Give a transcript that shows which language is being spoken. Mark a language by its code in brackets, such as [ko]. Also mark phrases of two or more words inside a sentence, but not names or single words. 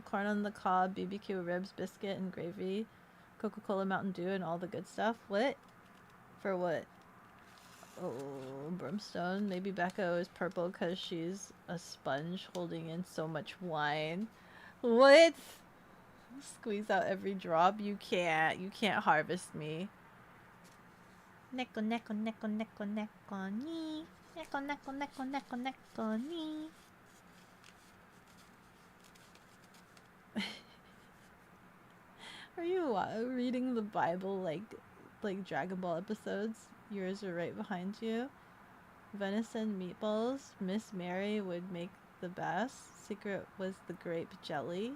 [en] Corn on the cob, BBQ ribs, biscuit and gravy, Coca-Cola Mountain Dew and all the good stuff. What? For what? Oh, brimstone. Maybe Beko is purple because she's a sponge holding in so much wine. What? Squeeze out every drop. You can't harvest me. [ja] Neko neko neko neko neko ni. Neko neko neko neko neko ni. [en] Are you reading the Bible like Dragon Ball episodes? Yours are right behind you. Venison meatballs. Miss Mary would make the best. Secret was the grape jelly.